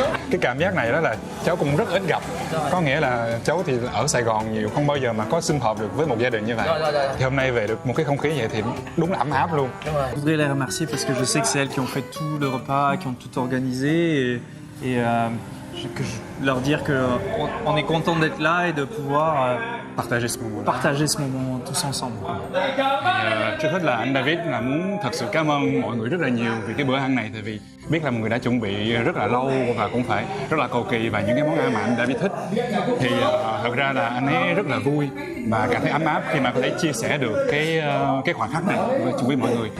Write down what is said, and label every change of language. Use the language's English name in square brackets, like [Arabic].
[Vietnamese] Cái cảm giác này đó là cháu cũng rất ít gặp. Có nghĩa là cháu thì ở Sài Gòn nhiều, không bao giờ mà có sum họp được với một gia đình như vậy. Thì hôm nay về được một cái không khí vậy thì đúng là ấm áp luôn. [French] Je voudrais les remercier parce que je sais que c'est elles qui ont fait tout le repas, qui ont tout organisé et que je leur dire qu'on est content d'être là et de pouvoir partager ce moment tous ensemble. [Vietnamese] Trước hết là anh David là muốn thật sự cảm ơn mọi người rất là nhiều vì cái bữa ăn này, tại vì biết là mọi người đã chuẩn bị rất là lâu và cũng phải rất là cầu kỳ và những cái món ăn mà anh David thích. Thì thật ra là anh ấy rất là vui và cảm thấy ấm áp khi mà có thể chia sẻ được cái khoảnh khắc này chung với mọi người.